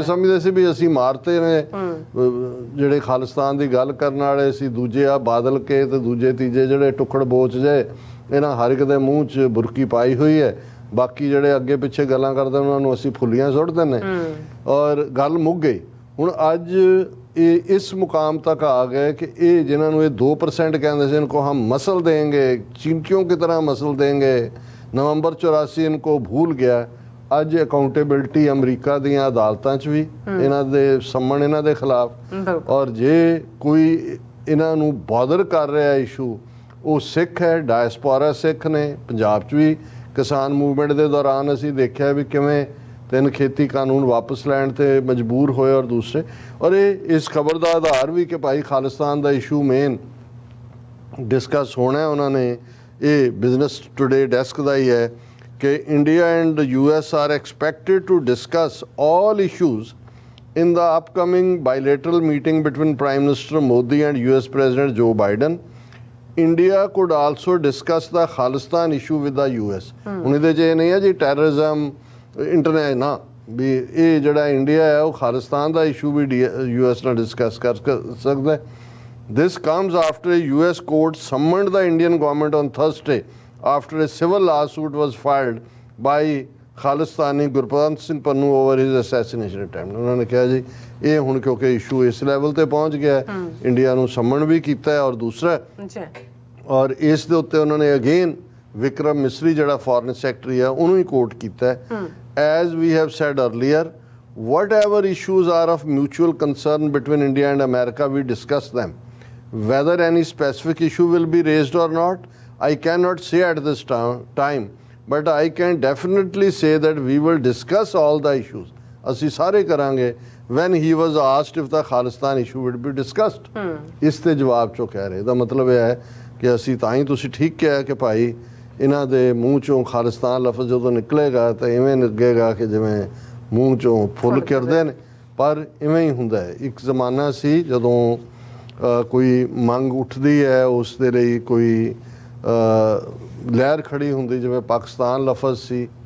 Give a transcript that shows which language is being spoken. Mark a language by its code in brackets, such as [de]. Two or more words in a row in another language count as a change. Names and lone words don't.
[pa] ਸਮਝਦੇ ਸੀ ਵੀ ਅਸੀਂ ਮਾਰਤੇ ਨੇ ਜਿਹੜੇ ਖਾਲਿਸਤਾਨ ਦੀ ਗੱਲ ਕਰਨ ਵਾਲੇ ਸੀ, ਦੂਜੇ ਆ ਬਾਦਲ ਕੇ ਤੇ ਦੂਜੇ ਤੀਜੇ ਜਿਹੜੇ ਟੁੱਕੜ ਬੋਚ ਜੇ, ਇਹਨਾਂ ਹਰ ਇੱਕ ਦੇ ਮੂੰਹ 'ਚ ਬੁਰਕੀ ਪਾਈ ਹੋਈ ਹੈ, ਬਾਕੀ ਜਿਹੜੇ ਅੱਗੇ ਪਿੱਛੇ ਗੱਲਾਂ ਕਰਦੇ ਉਹਨਾਂ ਨੂੰ ਅਸੀਂ ਫੁੱਲੀਆਂ ਸੁੱਟ ਦਿੰਦੇ ਔਰ ਗੱਲ ਮੁੱਕ ਗਈ। ਹੁਣ ਅੱਜ ਇਹ ਇਸ ਮੁਕਾਮ [hi] तक आ गए कि ये जिन्होंने ये 2% कहते थे इनको हम मसल देंगे, चींटियों की तरह मसल देंगे, नवंबर 84 इनको भूल गया। [pa] ਅੱਜ ਅਕਾਊਂਟੇਬਿਲਟੀ ਅਮਰੀਕਾ ਦੀਆਂ ਅਦਾਲਤਾਂ 'ਚ ਵੀ ਇਹਨਾਂ ਦੇ ਸੰਮਣ ਇਹਨਾਂ ਦੇ ਖਿਲਾਫ, ਔਰ ਜੇ ਕੋਈ ਇਹਨਾਂ ਨੂੰ ਬਾਦਰ ਕਰ ਰਿਹਾ ਇਸ਼ੂ ਉਹ ਸਿੱਖ ਹੈ, ਡਾਇਸਪੋਰਾ ਸਿੱਖ ਨੇ। ਪੰਜਾਬ 'ਚ ਵੀ ਕਿਸਾਨ ਮੂਵਮੈਂਟ ਦੇ ਦੌਰਾਨ ਅਸੀਂ ਦੇਖਿਆ ਵੀ ਕਿਵੇਂ 3 ਖੇਤੀ ਕਾਨੂੰਨ ਵਾਪਸ ਲੈਣ ਤੇ ਮਜਬੂਰ ਹੋਏ ਔਰ ਦੂਸਰੇ, ਔਰ ਇਹ ਇਸ ਖਬਰ ਦਾ ਆਧਾਰ ਵੀ ਕਿ ਭਾਈ ਖਾਲਿਸਤਾਨ ਦਾ ਇਸ਼ੂ ਮੇਨ ਡਿਸਕਸ ਹੋਣਾ। ਉਹਨਾਂ ਨੇ ਇਹ ਬਿਜ਼ਨਸ ਟੁਡੇ ਡੈਸਕ ਦਾ ਹੀ ਹੈ [en] कि India and the US are expected to discuss all issues in the upcoming bilateral meeting between Prime Minister Modi and US President Joe Biden. India could also discuss the Khalistan issue with the US. [pa] ਹੁਣ ਇਹਦੇ 'ਚ ਇਹ ਨਹੀਂ ਹੈ ਜੀ ਟੈਰਰਿਜ਼ਮ ਇੰਟਰਨੈਟ ਨਾ, ਵੀ ਇਹ ਜਿਹੜਾ ਇੰਡੀਆ ਹੈ ਉਹ ਖਾਲਿਸਤਾਨ ਦਾ ਇਸ਼ੂ ਵੀ US ਨਾਲ ਡਿਸਕਸ ਕਰ ਸਕਦਾ ਹੈ। [en] This comes after a US court summoned the Indian government on Thursday after a civil lawsuit was filed by Khalistani Gurpranth Singh Pannu over his assassination attempt. [pa] ਉਹਨਾਂ ਨੇ ਕਿਹਾ ਜੀ ਇਹ ਹੁਣ ਕਿਉਂਕਿ ਇਸ਼ੂ ਇਸ ਲੈਵਲ ਤੇ ਪਹੁੰਚ ਗਿਆ, ਇੰਡੀਆ ਨੂੰ ਸੰਮਣ ਵੀ ਕੀਤਾ ਹੈ। ਔਰ ਦੂਸਰਾ ਔਰ ਇਸ ਦੇ ਉੱਤੇ ਉਹਨਾਂ ਨੇ ਅਗੇਨ ਵਿਕਰਮ ਮਿਸਰੀ ਜਿਹੜਾ ਫੋਰਨ ਸੈਕਟਰੀ ਹੈ ਉਹਨੂੰ ਹੀ ਕੋਟ ਕੀਤਾ ਹੈ। [en] As we have said earlier, whatever issues are of mutual concern between India and America, we discuss them. Whether any specific issue will be raised or not, I cannot say at this time, but I can definitely say that we will discuss all the issues. [pa] ਅਸੀਂ ਸਾਰੇ ਕਰਾਂਗੇ। [en] When he was asked if the Khalistan issue would be discussed, [pa] ਇਸ ਤੇ ਜਵਾਬ ਚੋਂ ਕਹਿ ਰਹੇ, ਦਾ ਮਤਲਬ ਇਹ ਹੈ ਕਿ ਅਸੀਂ ਤਾਂ ਹੀ ਤੁਸੀਂ ਠੀਕ ਕਿਹਾ ਕਿ ਭਾਈ ਇਹਨਾਂ ਦੇ ਮੂੰਹ ਚੋਂ ਖਾਲਿਸਤਾਨ ਲਫ਼ਜ਼ ਜਦੋਂ ਨਿਕਲੇਗਾ ਤਾਂ ਇਵੇਂ ਲੱਗੇਗਾ ਕਿ ਜਿਵੇਂ ਮੂੰਹ ਚੋਂ ਫੁੱਲ ਕਿਰਦੇ ਨੇ, ਪਰ ਇਵੇਂ ਹੀ ਹੁੰਦਾ ਹੈ। ਇੱਕ ਜ਼ਮਾਨਾ ਸੀ ਜਦੋਂ ਕੋਈ ਮੰਗ ਉੱਠਦੀ ਹੈ ਉਸ ਦੇ ਲਈ ਕੋਈ ਲਹਿਰ ਖੜੀ ਹੁੰਦੀ, ਜਿਵੇਂ ਪਾਕਿਸਤਾਨ ਲਫ਼ਜ਼ ਸੀ।